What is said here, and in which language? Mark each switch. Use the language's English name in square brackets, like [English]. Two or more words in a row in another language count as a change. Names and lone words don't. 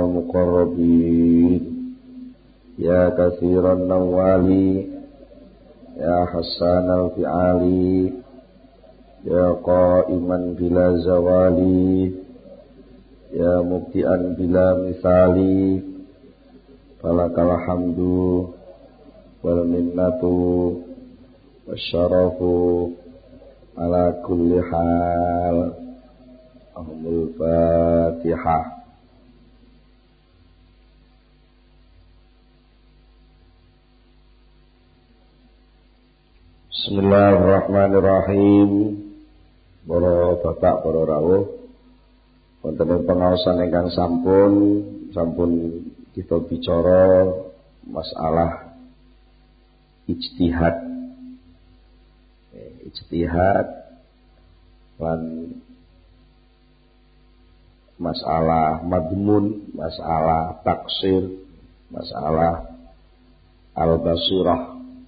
[Arabic] مقربين يا كثيرا نوالي يا حسن الفعال يا قائما بلا زوال يا مبتدعا بلا مثال فلك الحمد والمنة والشرف على كل حال. لهم الفاتحة. بسم الله الرحمن الرحيم. [Javanese] Para bapak, para rawuh, wonten ing pengaosan ingkang sampun kita bicara masalah ijtihad. Ijtihad lan masalah madmun, masalah taksir, masalah al-basirah.